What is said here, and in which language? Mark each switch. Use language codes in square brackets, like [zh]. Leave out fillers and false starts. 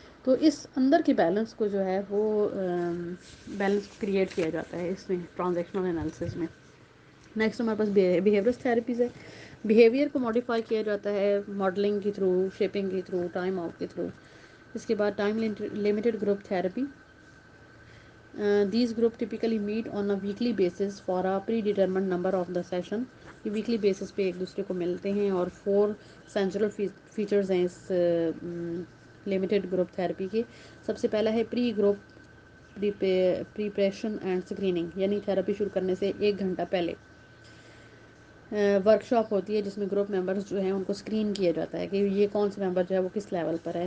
[ur] تو اس اندر کے بیلنس کو جو ہے وہ بیلنس کریٹ کیا جاتا ہے اس میں ٹرانزیکشنل انالیسس میں. نیکسٹ ہمارے پاس بیہیورس تھراپیز ہے. بیہیویئر کو ماڈیفائی کیا جاتا ہے ماڈلنگ کے تھرو, شیپنگ کے تھرو, ٹائم آؤٹ کے تھرو. اس کے بعد time limited group therapy. [en] These group typically meet on a weekly basis for a predetermined number of the session. [ur] یہ ویکلی بیسس پہ ایک دوسرے کو ملتے ہیں, اور 4 سینچرل فیچرز ہیں اس لمیٹڈ گروپ تھراپی کے. سب سے پہلا ہے پری گروپ پریپریشن اینڈ اسکریننگ, یعنی تھراپی شروع کرنے سے 1 گھنٹہ پہلے ورک شاپ ہوتی ہے جس میں گروپ ممبرس جو ہیں ان کو اسکرین کیا جاتا ہے کہ یہ کون سا ممبر جو ہے وہ کس لیول پر ہے.